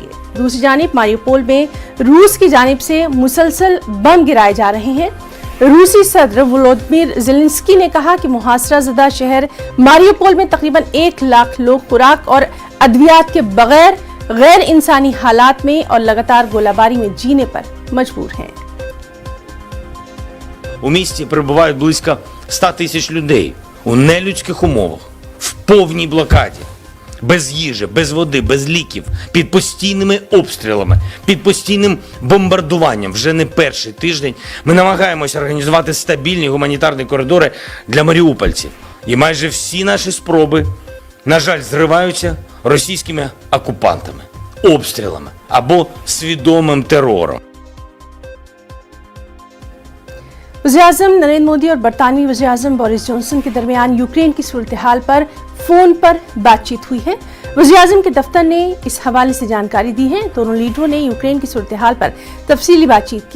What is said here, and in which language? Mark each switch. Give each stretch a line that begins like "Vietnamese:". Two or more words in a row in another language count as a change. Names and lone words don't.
Urdu: دوسری جانب ماریوپول میں روس کی جانب سے مسلسل بم گرائے جا رہے ہیں. روسی صدر ولودیمیر زیلنسکی نے کہا کہ محاصرہ زدہ شہر ماریوپول میں تقریباً 1 لاکھ لوگ خوراک اور ادویات کے بغیر غیر انسانی حالات میں اور لگاتار گولہ باری میں جینے پر مجبور ہیں.
Ukrainian: У місті перебувають близько 100 тисяч людей у нелюдських умовах, в повній блокаді, без їжі, без води, без ліків, під постійними обстрілами, під постійним бомбардуванням. Вже не перший тиждень ми намагаємося організувати стабільні гуманітарні коридори для маріупольців. І майже всі наші спроби, на жаль, зриваються російськими окупантами, обстрілами або свідомим терором.
Urdu: وزیر اعظم نریندر مودی اور برطانوی وزیر اعظم بورس جانسن کے درمیان یوکرین کی صورت حال پر فون پر بات چیت ہوئی ہے. وزیر اعظم کے دفتر نے اس حوالے سے جانکاری دی ہے. دونوں لیڈروں نے یوکرین کی صورت حال پر تفصیلی بات چیت کی.